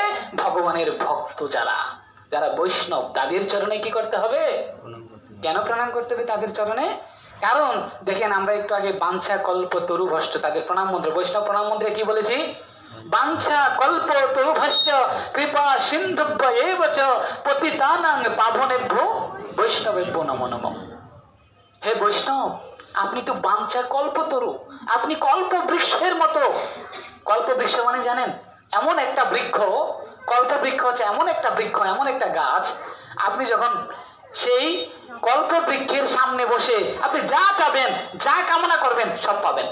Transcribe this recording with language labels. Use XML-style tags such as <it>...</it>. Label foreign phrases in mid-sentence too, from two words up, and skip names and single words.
<bn>ভগবানের ভক্ত যারা, যারা বৈষ্ণব, তাদের চরণে কি করতে হবে? কেন প্রণাম করতে হবে তাদের চরণে? কারণ দেখেন, আমরা একটু আগে</bn> <sa>বাঞ্ছা কল্প তরুভষ্ট</sa> <bn>তাদের প্রণাম মন্ত্র, বৈষ্ণব প্রণাম মন্ত্রে কি বলেছি?</bn> <sa>বাঞ্ছা কল্প তরুভষ্ট কৃপা সিন্ধুভ্য এব চ পতিতানাং পাবনেভ্যো বৈষ্ণবেভ্যো নমো নমঃ।</sa> <bn>হে বৈষ্ণব, আপনি তো বাঞ্ছা কল্পতরু, আপনি কল্প বৃক্ষের মতো। কল্প বৃক্ষ মানে জানেন? এমন একটা বৃক্ষ, কল্প বৃক্ষ হচ্ছে এমন একটা বৃক্ষ, এমন একটা গাছ, আপনি যখন সেই কল্প বৃক্ষের সামনে বসে আপনি যা চাবেন, যা কামনা করবেন সব পাবেন।</bn>